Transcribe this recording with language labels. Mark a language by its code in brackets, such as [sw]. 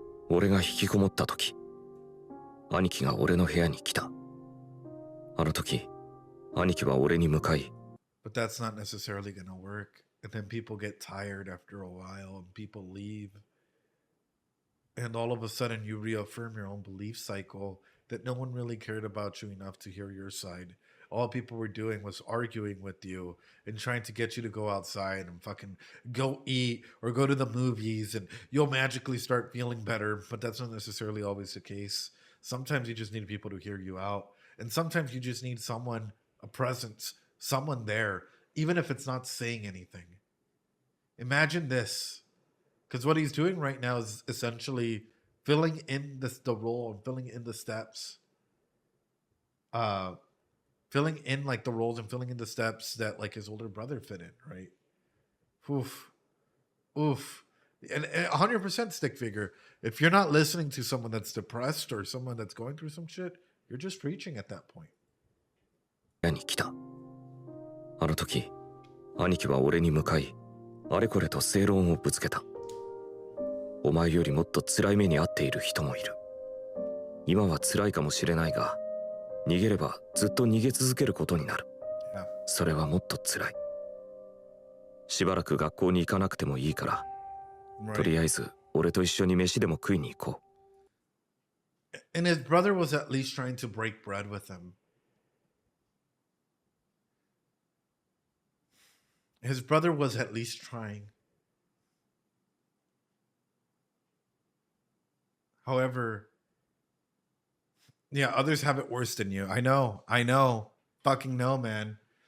[ja] 俺が引きこもった時、兄貴が俺の部屋に来た。あの時、兄貴は俺に向かい。 [en] But that's not necessarily gonna work. And then people get tired after a while, and people leave. And all of a sudden, you reaffirm your own belief cycle that no one really cared about you enough to hear your side. All people were doing was arguing with you and trying to get you to go outside and fucking go eat or go to the movies, and you'll magically start feeling better. But that's not necessarily always the case. Sometimes you just need people to hear you out. And sometimes you just need someone, a presence, someone there, even if it's not saying anything. Imagine this. Because what he's doing right now is essentially filling in the role and filling in the steps. Filling in like the roles and filling in the steps that like his older brother fit in, right? Oof. And 100% stick figure. If you're not listening to someone that's depressed or someone that's going through some shit, you're just preaching at that point. [ja] 部屋に来た。あの時、兄貴は俺に向かい、あれこれと正論をぶつけた。お前よりもっと辛い目に遭っている人もいる。今は辛いかもしれないが、逃げればずっと逃げ続けることになる。それはもっと辛い。しばらく学校に行かなくてもいいから、とりあえず俺と一緒に飯でも食いに行こう。 [en] And his brother was at least trying to break bread with him. His brother was at least trying. However, Yeah, others have it worse than you. I know. Fucking know, man.